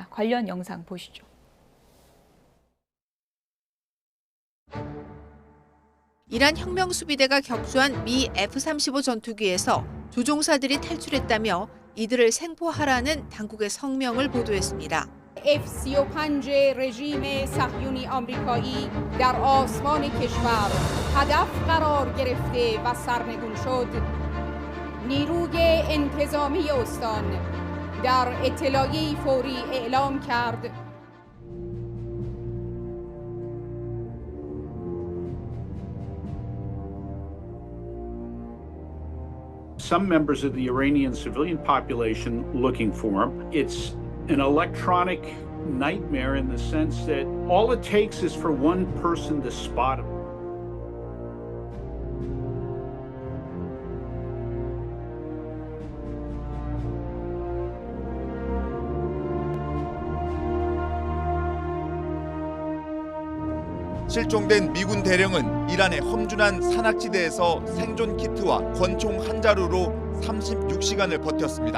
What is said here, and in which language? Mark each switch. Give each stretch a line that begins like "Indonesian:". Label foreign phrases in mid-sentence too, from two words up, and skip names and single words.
Korean: 관련 영상 보시죠. 이란 혁명수비대가 격추한 미 F-35 전투기에서 조종사들이 탈출했다며 이들을 생포하라는 당국의 성명을 보도했습니다.
Persian: F-35 رژیم صهیونی آمریکایی در آسمان کشور هدف قرار گرفته و سرنگون شد. نیروی انتظامی استان در اطلاعیه‌ای فوری اعلام کرد
English: Some members of the Iranian civilian population looking for him. It's an electronic nightmare in the sense that all it takes is for one person to spot him.
Korean: 실종된 미군 대령은 이란의 험준한 산악지대에서 생존 키트와 권총 한 자루로 36시간을 버텼습니다.